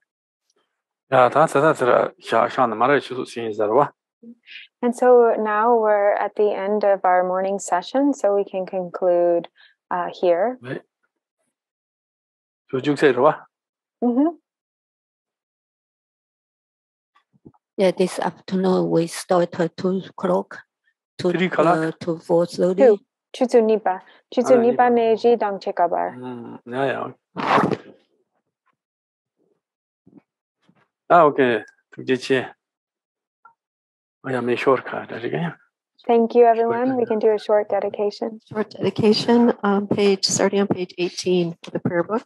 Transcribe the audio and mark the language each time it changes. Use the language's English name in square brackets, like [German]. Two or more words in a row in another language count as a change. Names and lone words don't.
[English] And so now we're at the end of our morning session, so we can conclude here. Yeah, this afternoon we start at 2 o'clock to 4:30. Chuzu nipa neji dang chekabar. Okay. Thank you, everyone. We can do a short dedication. Short dedication, starting on page 18 of the prayer book.